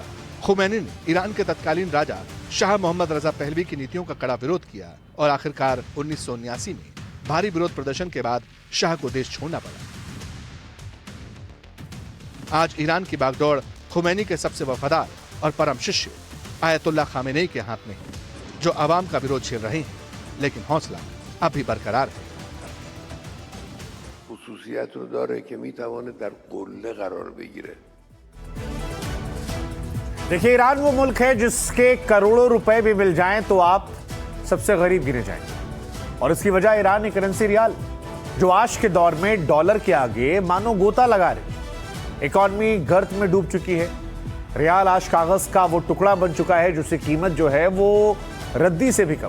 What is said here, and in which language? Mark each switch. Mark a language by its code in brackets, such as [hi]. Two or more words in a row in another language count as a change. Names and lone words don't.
[hi] खुमैनी ने ईरान के तत्कालीन राजा शाह मोहम्मद रजा पहलवी की नीतियों का कड़ा विरोध किया और आखिरकार 1979 में भारी विरोध प्रदर्शन के बाद शाह को देश छोड़ना पड़ा। आज ईरान की बागडोर खुमैनी के सबसे वफादार और परम शिष्य आयतुल्लाह खामेनेई के हाथ में है, जो आवाम का विरोध झेल रहे हैं, लेकिन हौसला अब भी बरकरार है। [fa] خصوصیت رو داره که میتواند در قله قرار بگیره. [hi] देखिए, ईरान वो मुल्क है जिसके करोड़ों रुपए भी मिल जाएं तो आप सबसे गरीब गिने जाएंगे। और इसकी वजह ईरानी करेंसी रियाल, जो आज के दौर में डॉलर के आगे मानो गोता लगा रही। इकॉनमी गर्त में डूब चुकी है। रियाल आज कागज का वो टुकड़ा बन चुका है जिसकी कीमत जो है वो रद्दी से भी कम।